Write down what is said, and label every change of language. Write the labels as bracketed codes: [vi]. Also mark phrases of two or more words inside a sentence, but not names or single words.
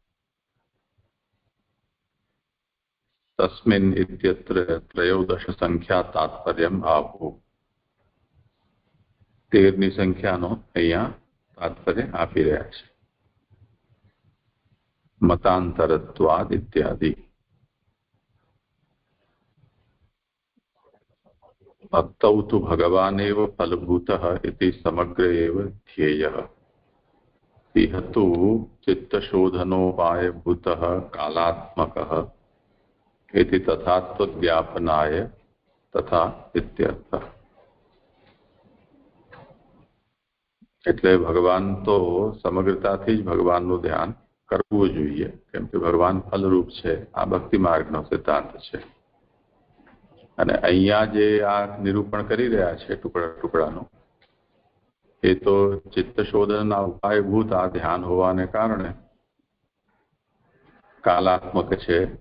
[sa] तस्मिन इत्यत्र त्रयोदश संख्या तात्पर्यम आहु। [gu] 13ની સંખ્યાનો અહીંયા તાત્પર્ય આપી રહ્યા છે। [sa] मतान्तरत्वाद इत्यादि। भक्तौ तु भगवानेव फलभूतः इति समग्र एव ध्येयः। इह तु चित्तशोधनोपायभूतः कालात्मकः इति तथात्वज्ञापनाय तथा इत्यर्थः। [gu] એટલે ભગવાન તો સમગ્રતાથી જ ભગવાનનું ધ્યાન કરવું જોઈએ, કેમ કે ભગવાન ફલરૂપ છે. આ ભક્તિ માર્ગનો સિદ્ધાંત છે. અને અહીંયા જે આ નિરૂપણ કરી રહ્યા છે ટુકડાનું, એ તો ચિત્તશોધનના ઉપાયભૂત આ ધ્યાન હોવાને કારણે કાલાત્મક છે.